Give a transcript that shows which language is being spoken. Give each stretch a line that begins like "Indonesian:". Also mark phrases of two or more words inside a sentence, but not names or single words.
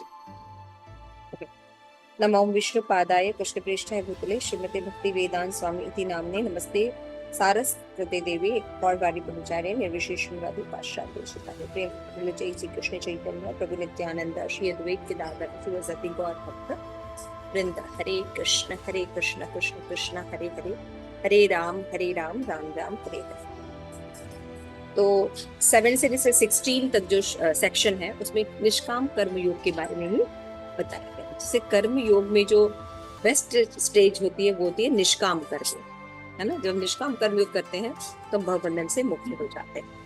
Sanskrit: ओके। नमो विष्णुपादाय कृष्णप्रेष्ठाय भूतले श्रीमते भक्ति वेदांत स्वामी इति नामने नमस्ते सारस्वते देवी गौरवाणी ब्रह्मचार्य निर्विशेष शून्यवादी पाश्चात्य देशताय प्रेम प्रफुल्ल जय श्री कृष्ण चैतन्य प्रभु नित्यानंद श्री अद्वैत केदार शिवसती गौर भक्त वृंद। हरे कृष्ण कृष्ण कृष्ण हरे हरे, हरे राम राम राम हरे हरे।
Hindi: तो 7 से लेकर 16 तक जो सेक्शन है उसमें निष्काम कर्म योग के बारे में ही बताया गया। जैसे कर्म योग में जो
English: best stage
Hindi: होती है वो होती है निष्काम कर्म, है ना। जब निष्काम कर्म योग करते हैं तो भवबंधन से मुक्त हो जाते हैं।